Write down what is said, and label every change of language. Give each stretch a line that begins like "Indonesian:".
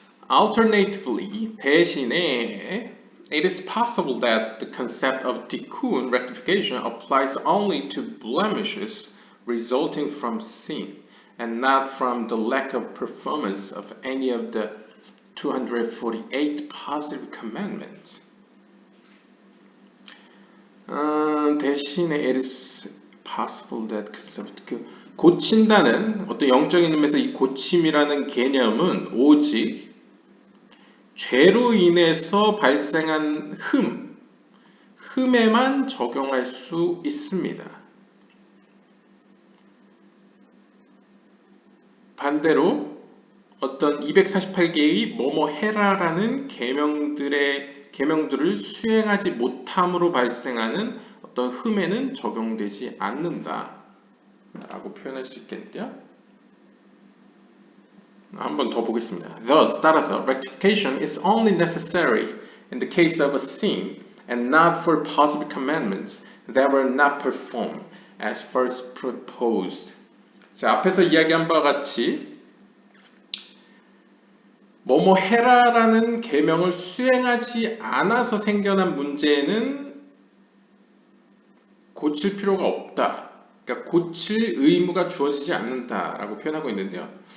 English: Alternatively,
Korean: 대신에
English: it is possible that the concept of tikkun rectification applies only to blemishes resulting from sin and not from the lack of performance of any of the 248 positive commandments.
Korean: 대신에
English: it is possible that concept
Korean: 고친다는 어떤 영적인 의미에서 이 고침이라는 개념은 오직 죄로 인해서 발생한 흠에만 적용할 수 있습니다. 반대로 어떤 248개의 뭐뭐 해라라는 계명들을 수행하지 못함으로 발생하는 어떤 흠에는 적용되지 않는다 라고 표현할 수 있겠죠. 한번 더 보겠습니다.
English: Thus,
Korean: 따라서
English: rectification is only necessary in the case of a sin and not for positive commandments that were not performed as first proposed.
Korean: 자, 앞에서 이야기한 바와 같이 뭐뭐 해라라는 계명을 수행하지 않아서 생겨난 문제는 고칠 필요가 없다. 그러니까 고칠 의무가 주어지지 않는다라고 표현하고 있는데요.